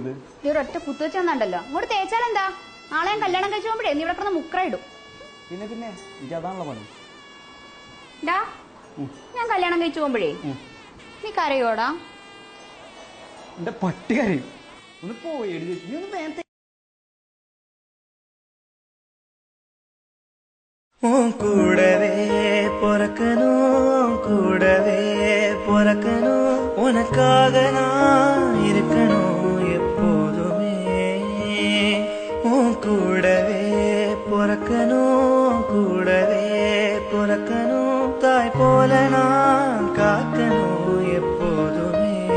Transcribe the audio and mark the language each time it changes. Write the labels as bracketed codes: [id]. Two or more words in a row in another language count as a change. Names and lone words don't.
[ml] ഈ ഒരൊറ്റ കുത്തു വെച്ചെന്നുണ്ടല്ലോ അങ്ങോട്ട് തേച്ചാലെന്താ? നാളെ ഞാൻ കല്യാണം കഴിച്ചു പോകുമ്പോഴേ നീ ഇവിടെ കിടന്ന് മുക്രയിടും. പിന്നെ എനിക്ക് അതാണല്ലോ പണി. ഞാൻ കല്യാണം കഴിച്ചു പോകുമ്പോഴേ നീ കരയോടാ? എന്റെ പട്ടി കരയും. ഒന്ന് പോയി നീ ഒന്ന് വേഗം. [ta] கூடவே பொறக்கணும் கூடவே பொறக்கணும் உனக்காக நான் இருக்கணும் எப்போதுமே. கூடவே பொறக்கணும் கூடவே பொறக்கணும் தாய் போல நான் காக்கணும் எப்போதுமே.